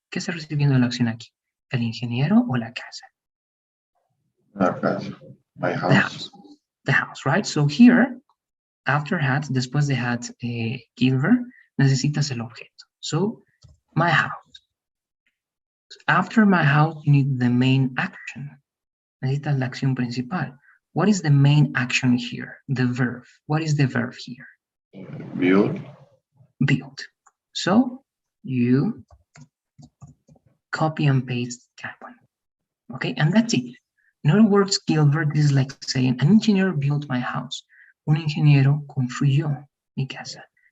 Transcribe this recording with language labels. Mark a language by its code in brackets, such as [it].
[es] ¿Qué está recibiendo la acción aquí? ¿El ingeniero o la casa? La casa. [en] My house. The house. The house, right? So here, after had, [es] después de had, Gilbert, necesitas el objeto. [en] So, my house. After my house, you need the main action. Necesitas la acción principal. What is the main action here? The verb. What is the verb here? Build. Build. So, you copy and paste that one. Okay, and that's it. In other words, Gilbert, this is like saying, an engineer built my house. [es] Un ingeniero construyó mi casa.